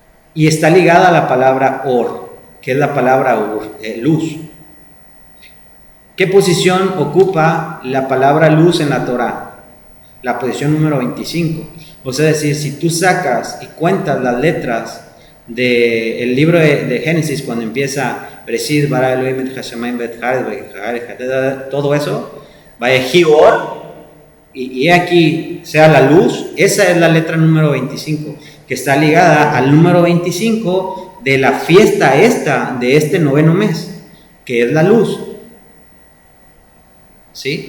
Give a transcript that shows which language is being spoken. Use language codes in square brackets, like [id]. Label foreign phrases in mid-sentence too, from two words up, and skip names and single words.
[es] y está ligada a la palabra or, que es la palabra luz. ¿Qué posición ocupa la palabra luz en la Torá? La posición número 25. O sea, es decir, si tú sacas y cuentas las letras del libro de Génesis, cuando empieza [he] בראשית ברא אלהים את השמים ואת הארץ, [es] todo eso, [he] ויהי אור, [es] y aquí sea la luz, esa es la letra número 25, que está ligada al número 25 de la fiesta de este noveno mes, que es la luz. ¿Sí?